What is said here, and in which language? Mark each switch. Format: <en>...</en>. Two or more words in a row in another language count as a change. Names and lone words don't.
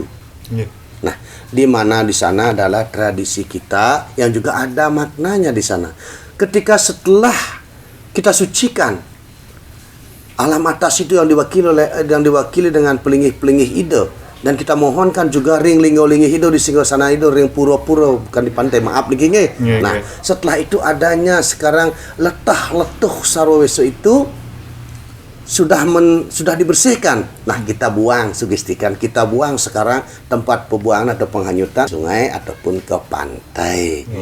<id>Nah, di mana di sana adalah tradisi kita yang juga ada maknanya di sana. Ketika setelah kita sucikan alam atas itu yang diwakili dengan</id> <ban>pelingih-pelingih Ido,</ban> <id>dan kita mohonkan juga ring</id> <ban>linggo-linggi Ido</ban> <id>di</id> <ban>Singgosana Ido ring puro-puro</ban> <id>bukan di pantai, maaf nih. Nah, setelah itu adanya sekarang</id> <ban>letah-letuh sarwaweso</ban> <id>itu sudah dibersihkan. Nah, kita buang, sugestikan kita buang sekarang tempat pembuangan atau penghanyutan sungai ataupun ke pantai.</id>